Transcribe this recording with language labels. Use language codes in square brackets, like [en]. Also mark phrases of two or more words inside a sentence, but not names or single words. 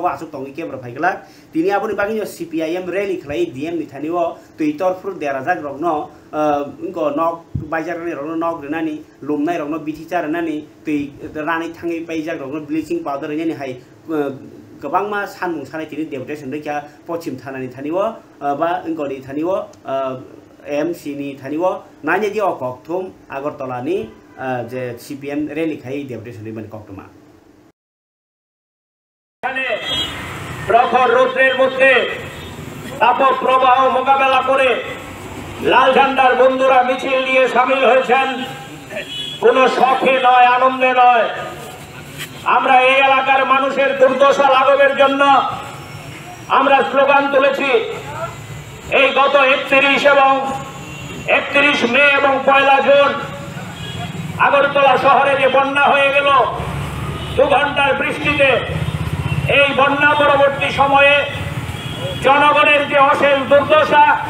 [trp] आसुक तंगि केब्र फाइगला तिनि आबुनि बागिनो सीपीआईएम रैली खलाई डीएम नि थानिओ ट्विटर फुर देराजाक रगनो इंको नक बाइजारनि रगनो नक रेनानि लुमनाय रगनो बिथिचार रेनानि तै रानै थाङै बाइजाक रगनो [en] bleaching powder [trp] रेनानि हाय गोबां मा सानमुं सानाय तिनि डेपुटेसन दैखा पश्चिम थानानि थानिओ बा इंकोनि थानिओ एमसी नि थानिओ नानि दि अकथुम आगरतलानि जे सीपीएम रैली खाई डेपुटेसन नि कक्टमा [bn] প্রখর রৌদ্রের মধ্য তাপ প্রবাহ মোকাবেলা করে লাল ঝান্ডার বন্ধুরা मिছিল নিয়ে শামিল হয়েছেন কোনো শখে নয় আনন্দে নয় আমরা এই এলাকার মানুষের দুর্দশা লাঘবের জন্য আমরা স্লোগান তুলেছি এই গত 31 মে এবং 1 জুন আগরতলা শহরে যে বন্যা হয়ে গেল 2 ঘন্টার বৃষ্টিতে এই বন্যা পরবর্তী সময়ে জনগণের যে অশেষ দুর্দশা